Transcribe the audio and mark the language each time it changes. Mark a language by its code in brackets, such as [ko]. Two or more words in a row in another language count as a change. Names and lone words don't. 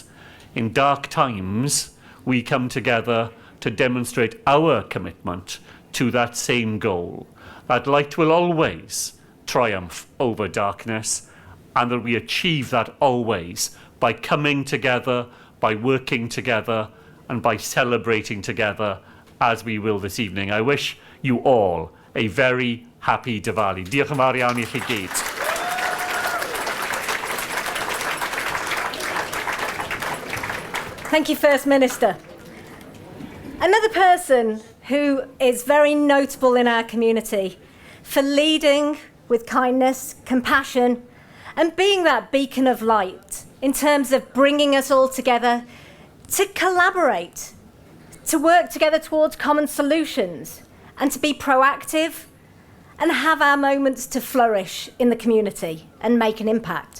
[en] In dark times, we come together to demonstrate our commitment to that same goal, that light will always triumph over darkness, and that we achieve that always by coming together, by working together, and by celebrating together as we will this evening. I wish you all a very happy Diwali. [cy] Diolch yn fawr iawn I chi gyd. [en] Thank you, First Minister. Another person who is very notable in our community for leading with kindness, compassion, and being that beacon of light in terms of bringing us all together to collaborate, to work together towards common solutions, and to be proactive and have our moments to flourish in the community and make an impact.